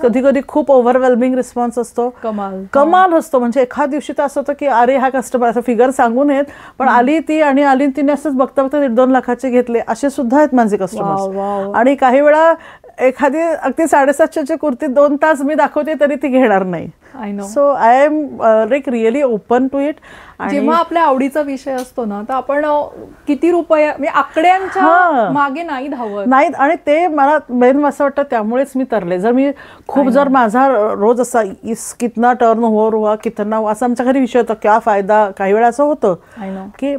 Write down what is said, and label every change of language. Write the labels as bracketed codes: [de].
[mr] कधी कधी खूप ओव्हरवेल्मिंग रिस्पॉन्स असतो, कमाल असतो. म्हणजे एखाद दिवशी तर असं होतं की अरे हा कस्टमर, असं फिगर सांगू नयेत पण आली ती आणि आली तिने असंच बघता बघता 1.5-2 लाखाचे घेतले, असे सुद्धा आहेत माझे कस्टमर. आणि काही वेळा एखादी अगदी 750ची कुर्ती 2 तास मी दाखवते तरी ती घेणार नाही. [en] So I am like really open to it. [mr] जेव्हा आपल्या आवडीचा विषय असतो ना तर आपण किती रुपये म्हणजे आकड्यांच्या मागे नाही धावत नाही. आणि ते मला मेन असं वाटतं त्यामुळेच मी तरले. जर मी खूप जर माझा रोज असा [hi] कितना टर्न ओव्हर हुआ कितना हुआ [mr] असं आमच्या घरी विषय होता, [hi] क्या फायदा, [mr] काही वेळा असं होतं की.